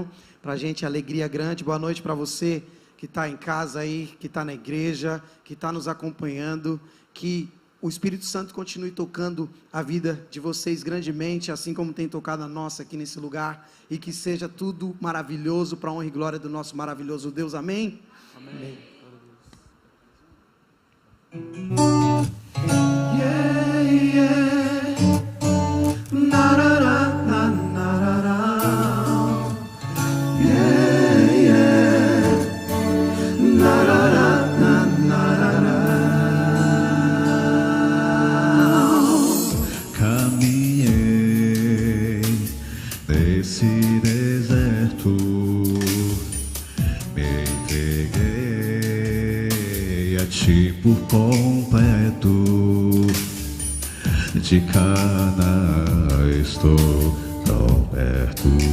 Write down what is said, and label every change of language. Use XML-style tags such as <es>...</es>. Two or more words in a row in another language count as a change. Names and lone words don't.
<pt>Pra gente, alegria grande. Boa noite para você que está em casa aí, que está na igreja, que está nos acompanhando. Que o Espírito Santo continue tocando a vida de vocês grandemente, assim como tem tocado a nossa aqui nesse lugar. E que seja tudo maravilhoso para a honra e glória do nosso maravilhoso Deus. Amém? Amém. Yeah, yeah. Na, na, na, na, na, na. Yeah, yeah. Na, na, na, na, na, na. Caminhei nesse deserto, me entreguei a ti por completo. De Canaã estou tão perto.</pt>